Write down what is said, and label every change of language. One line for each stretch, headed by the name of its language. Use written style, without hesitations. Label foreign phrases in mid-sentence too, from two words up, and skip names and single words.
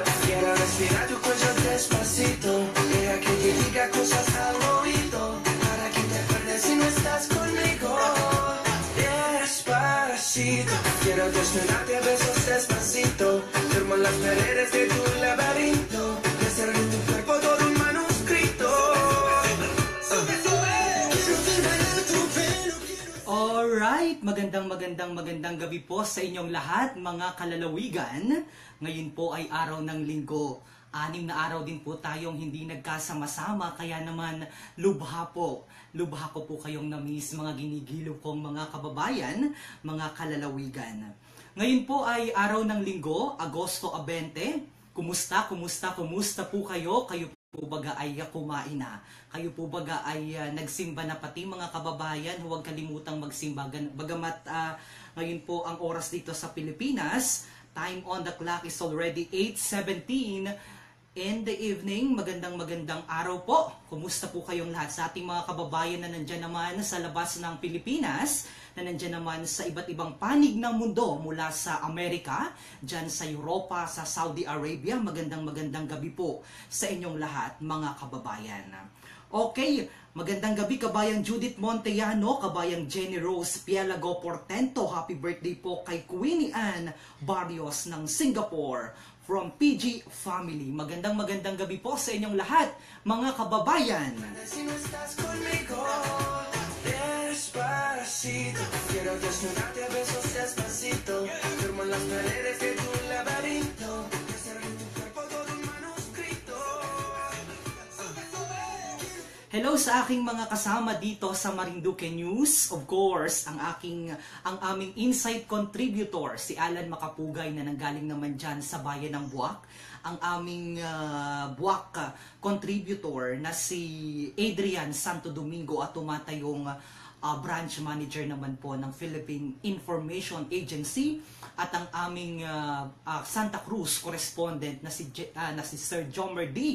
Spanish: Quiero respirar tu cuello despacito. Deja que te diga cosas al oído. Para que te acuerdes si no estás conmigo. Despacito. Quiero desnudarte a besos despacito. Firmo las paredes de tu laberinto. Hacer de tu cuerpo todo un manuscrito.
Filipino: Alright, magandang gabi po sa inyong lahat mga kalalawigan. Ngayon po ay araw ng linggo. 6 na araw din po tayong hindi nagkasama-sama, kaya naman lubha ko po kayong na-miss mga ginigilo kong mga kababayan, mga kalalawigan. Ngayon po ay araw ng linggo, Agosto 20. Kumusta po kayo? Kayo po baga ay kumain na? Kayo po baga ay nagsimba na pati mga kababayan? Huwag kalimutang magsimba. Bagamat ngayon po ang oras dito sa Pilipinas,
English: time on the clock is already 8:17 in the evening.
Filipino: Magandang araw po. Kumusta po kayong lahat sa ating mga kababayan na nandyan naman sa labas ng Pilipinas, na nandyan naman sa iba't ibang panig ng mundo mula sa Amerika, dyan sa Europa, sa Saudi Arabia. Magandang gabi po sa inyong lahat mga kababayan. Okay, magandang gabi kabayang Judith Montellano, kabayang Jenny Rose Pielago Portento.
English: Happy birthday
Filipino: po kay Queenie Ann Barrios ng Singapore.
English: From PG Family.
Filipino: Magandang gabi po sa inyong lahat, mga kababayan.
Spanish: Despacito, quiero desnudarte a besos despacito. Firmo las paredes de tu laberinto. Hacer de tu cuerpo todo un manuscrito.
Filipino: Hello sa aking mga kasama dito sa Marinduque News.
English: Of course,
Filipino: ang aming
English: inside contributor,
Filipino: si Alan Makapugay na nanggaling naman dyan sa bayan ng Buwak. Ang aming Buwak contributor na si Adrian Santo Domingo at tumatayong
English: branch manager
Filipino: naman po ng Philippine Information Agency, at ang aming Santa Cruz correspondent na si Sir Jomer D.